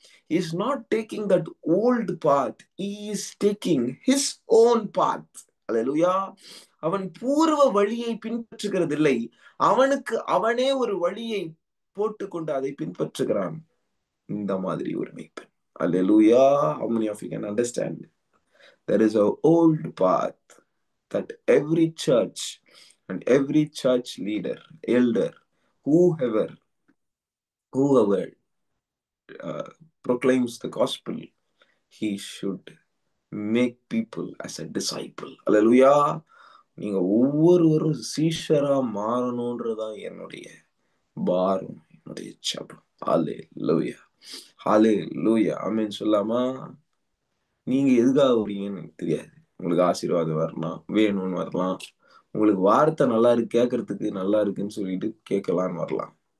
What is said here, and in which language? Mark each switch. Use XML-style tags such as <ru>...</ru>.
<en>He is not taking that old path. He is taking his own path. Hallelujah.</en> <ta>அவன் பூர்வ வழியை பின்பற்றுகிறதில்லை, அவனுக்கு அவனே ஒரு வழியை போட்டுக்கொண்டு அதை பின்பற்றுகிறான். இந்த மாதிரி ஒரு மேய்ப்பன். Hallelujah.</ta> <en>How many of you can understand? There is an old path that every church and every church leader, elder, whoever proclaims the gospel, he should make people as a disciple. Hallelujah.</en> <ta>நீங்க ஒவ்வொருவரும் சீஷரா மாறணும்ன்றதான் என்னுடைய பாரம், என்னுடைய ஜெபம். ஹல்லேலூயா. ஹல்லேலூயா. ஆமென் சொல்லாமா? நீங்க எதுக்காக வரீங்கன்னு எனக்கு தெரியாது. உங்களுக்கு ஆசீர்வாதம் வரலாம், வேணும்னு வரலாம், உங்களுக்கு வார்த்தை நல்லா இருக்கு கேட்கறதுக்கு நல்லா இருக்குன்னு சொல்லிட்டு கேட்கலான்னு வரலாம்.</ta>